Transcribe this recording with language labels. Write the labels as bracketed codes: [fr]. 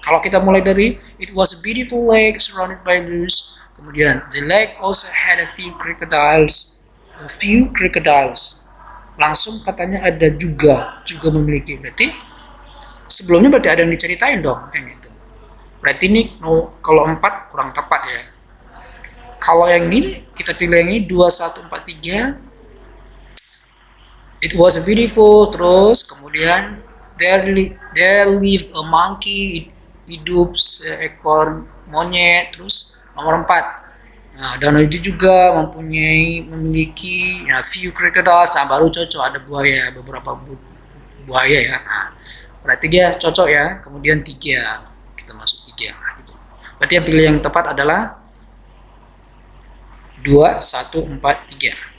[id] Kalau kita mulai dari [en] it was a beautiful lake surrounded by loose. [id] Kemudian [en] the lake also had a few crocodiles. A few crocodiles. [id] Langsung katanya ada juga memiliki. Berarti sebelumnya berarti ada yang diceritain dong kayak gitu. Berarti ini kalau 4 kurang tepat ya. Kalau yang ini kita pilih yang ini 2 1 4 3. [en] It was beautiful, [id] terus kemudian [en] there lived a monkey, [id] hidup seekor monyet, terus nomor 4. Nah, danau itu juga memiliki few crocodiles. Nah, baru cocok ada buaya, beberapa buaya ya. Nah, berarti dia cocok ya. Kemudian 3, kita masuk 3. Nah, gitu. Berarti yang pilih yang tepat adalah 2 1 4 3.